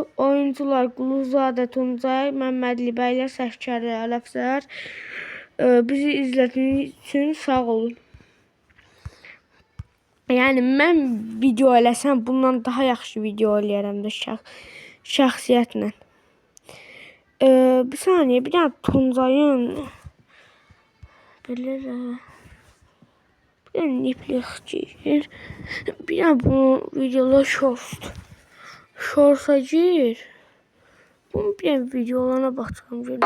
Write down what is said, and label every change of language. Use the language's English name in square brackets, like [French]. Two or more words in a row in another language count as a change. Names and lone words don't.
[Azerbaijani] Oyuncular Quluzadə Tuncay, Məmmədli bəylər, Səfkəri Ələfzər. Bizi izlədiyiniz üçün sağ olun. Yəni mən video eləsəm bundan daha yaxşı video eləyərəm də şəxsiyyətlə. [Turkish] Bir saniye, bir tane Tuncay'ın böyle bir tane niplik gir. Bir tane bu videolar shorts'a gir. Bunun bir tane videolarına bakacağım.